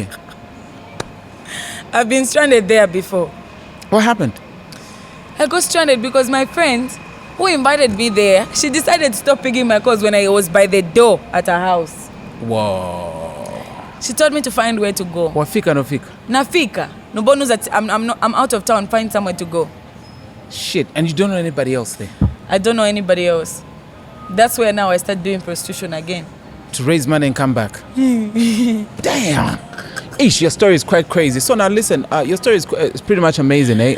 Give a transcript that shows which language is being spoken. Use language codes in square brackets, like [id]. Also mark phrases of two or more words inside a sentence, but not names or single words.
[en] I've been stranded there before. What happened? I got stranded because my friend who invited me there, she decided to stop picking my calls when I was by the door at her house. Whoa. She told me to find where to go. [bem] Wafika no fika? Nafika. [en] No bonus that I'm out of town, find somewhere to go. Shit. And you don't know anybody else there? I don't know anybody else. That's where now I start doing prostitution again. To raise money and come back? Damn. Ish, your story is quite crazy. So now listen, your story is pretty much amazing, eh?